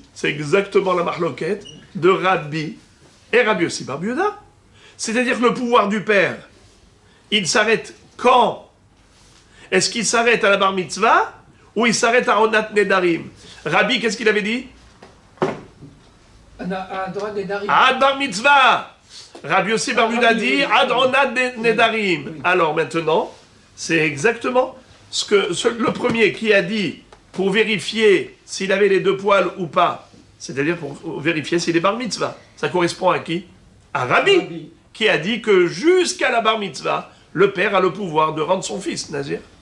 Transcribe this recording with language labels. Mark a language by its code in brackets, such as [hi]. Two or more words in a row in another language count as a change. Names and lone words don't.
[fr] C'est exactement la mahloket de Rabbi et Rabbi Yossi bar Yehuda. C'est-à-dire que le pouvoir du père, il s'arrête quand? Est-ce qu'il s'arrête à la [he] בר מצוה [fr] ou il s'arrête à [he] עונת נדרים? [fr] Rabbi, qu'est-ce qu'il avait dit? [he] עד בר מצוה. [fr] Rabbi Yossi bar Yehuda dit [he] עד עונת נדרים. [fr] Alors maintenant, c'est exactement le premier qui a dit pour vérifier s'il avait les deux poils ou pas, c'est-à-dire pour vérifier s'il est [he] בר מצוה. [fr] Ça correspond à qui? À Rabbi, qui a dit que jusqu'à la [he] בר מצוה, [fr] le père a le pouvoir de rendre son fils nazir.